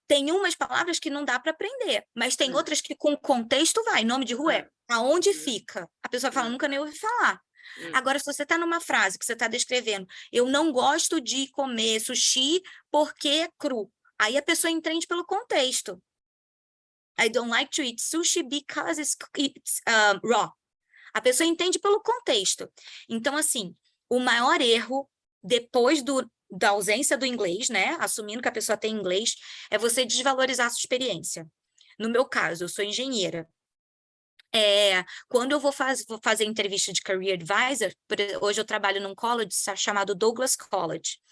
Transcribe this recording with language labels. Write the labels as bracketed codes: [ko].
[pt] Tem umas palavras que não dá para aprender, mas tem outras que com contexto vai. Nome de rua é aonde fica. A pessoa fala, nunca nem ouvi falar. Agora, se você está numa frase que você está descrevendo, eu não gosto de comer sushi porque é cru. Aí a pessoa entende pelo contexto. [en] I don't like to eat sushi because it's raw. [pt] A pessoa entende pelo contexto. Então, assim, o maior erro, depois da ausência do inglês, né? Assumindo que a pessoa tem inglês, é você desvalorizar a sua experiência. No meu caso, eu sou engenheira. Quando eu vou fazer entrevista de Career Advisor, hoje eu trabalho num college chamado Douglas College.